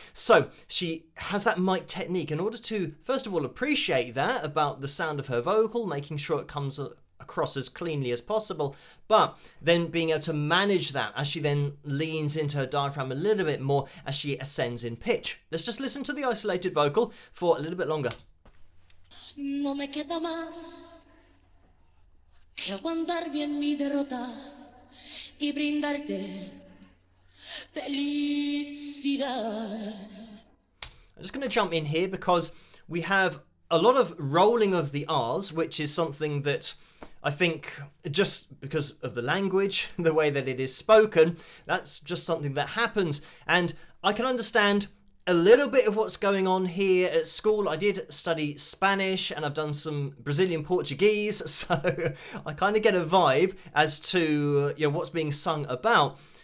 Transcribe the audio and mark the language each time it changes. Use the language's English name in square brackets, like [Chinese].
[English] So she has that mic technique in order to, first of all, appreciate that about the sound of her vocal, making sure it comes across as cleanly as possible, but then being able to manage that as she then leans into her diaphragm a little bit more as she ascends in pitch. Let's just listen to the isolated vocal for a little bit longer. [Spanish] No me queda más que aguantar bien mi derrota y brindarte felicidad. [English] I'm just going to jump in here because we have a lot of rolling of the R's, which is something that I think just because of the language, the way that it is spoken, that's just something that happens. And I can understand a little bit of what's going on here at school. I did study Spanish and I've done some Brazilian Portuguese, so I kind of get a vibe as to, you know, what's being sung about.